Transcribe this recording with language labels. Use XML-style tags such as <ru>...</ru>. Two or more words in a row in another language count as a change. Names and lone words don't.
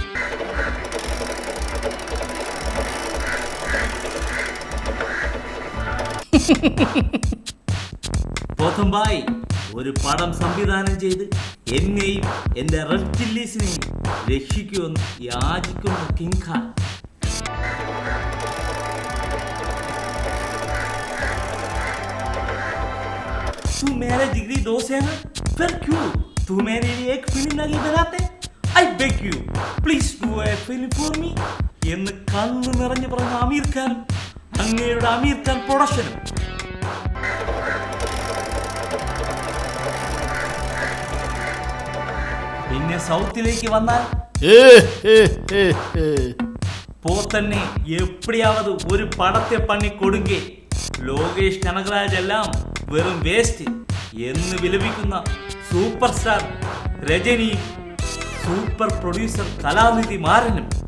<ml>പോത്തം ഭായ് ഒരു പടം സംവിധാനം ചെയ്ത് എന്നെയും എന്റെ റെഡ് ചില്ലീസിനെയും രക്ഷിക്കുമെന്ന് യാചിക്കുന്ന കിങ് ഖാൻ.</ml> <hi>तू मेरे डिग्री दोस्त है ना, फिर क्यों तू मेरे लिए एक फिल्म नहीं बनाते?</hi> <en>I beg you, please do a film for me.</en> <ml>എന്ന് കണ്ണു നിറഞ്ഞു പറഞ്ഞ ആമീർ ഖാനും അങ്ങയുടെ ആമീർ ഖാൻ പ്രൊഡക്ഷനും. പിന്നെ സൗത്തിലേക്ക് വന്നാൽ</ml> <ta>போத்தனை எப்படியாவது ஒரு படத்தை பண்ணி கொடுங்க</ta> <ml>ലോകേഷ് കനകരാജ് എല്ലാം വെറും വേസ്റ്റ് എന്ന് വിലപിക്കുന്ന</ml> <en>super star</en> <ml>രജനി,</ml> <en>super producer</en> <ml>കലാനിധി മാരനും.</ml>